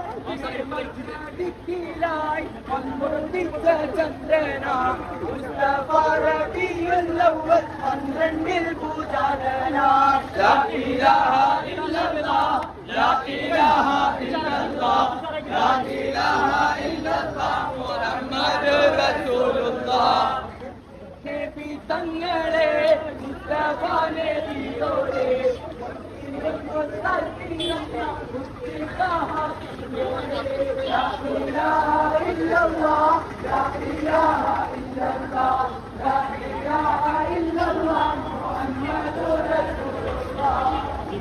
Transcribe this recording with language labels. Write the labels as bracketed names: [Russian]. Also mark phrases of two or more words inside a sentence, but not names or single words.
[Malayalam] ചന്ദ്രനാ മുസ്തഫ റബീഉൽ അവ്വൽ 12ൽ പൂജാതനാ [Arabic] لا إله إلا الله لا إله إلا الله لا إله إلا الله محمد رسول الله [Malayalam] നബി തങ്ങളെ മുസ്തഫ നബിയോടെ [Arabic] لا إله إلا الله لا إله إلا الله لا إله إلا الله محمد رسول الله